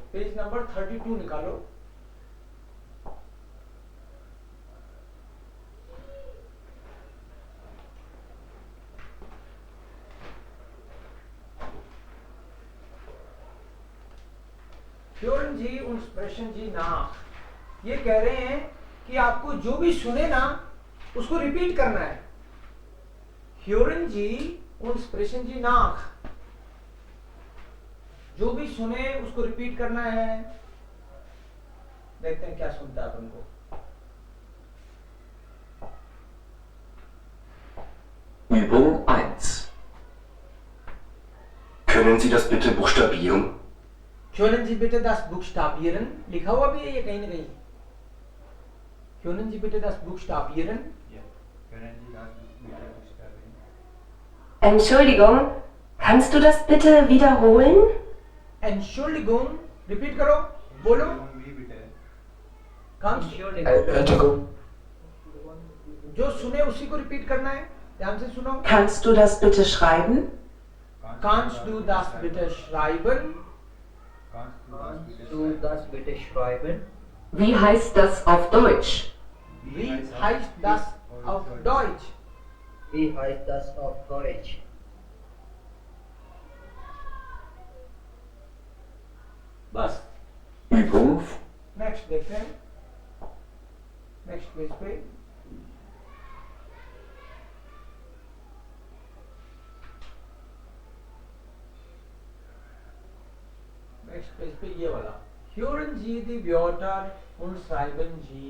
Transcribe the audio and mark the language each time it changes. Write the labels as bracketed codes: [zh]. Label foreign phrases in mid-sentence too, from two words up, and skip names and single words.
[hi] पेज नंबर 32 निकालो। [de] Hören Sie und sprechen Sie nach. [hi] ये कह रहे हैं कि आपको जो भी सुने ना उसको रिपीट करना है। [de] hören Sie und sprechen Sie nach, [hi] जो भी सुने उसको रिपीट करना है। देखते हैं क्या सुनता है अपन को। [de] Übung 1. Können Sie das bitte buchstabieren? Können Sie bitte das buchstabieren? [hi] लिखा हुआ भी है ये कहीं ना कहीं। [de] Können Sie bitte das buchstabieren? Entschuldigung, Kannst du das bitte wiederholen? Entschuldigung, [hi] रिपीट करो, बोलो। भी बिटे [de] Kannst Entschuldigung. [hi] जो सुने उसी को रिपीट करना है, ध्यान से सुनो। [de] Kannst du das bitte schreiben? Kannst du das bitte schreiben? Kannst du das bitte schreiben? Wie heißt das auf Deutsch? Wie heißt das auf Deutsch? Wie heißt das auf Deutsch? [hi] बस। [de] Übung [hi] नेक्स्ट देखते हैं, नेक्स्ट पेज पे। नेक्स्ट पेज पे ये वाला, [de] Hören Sie die Wörter und schreiben Sie।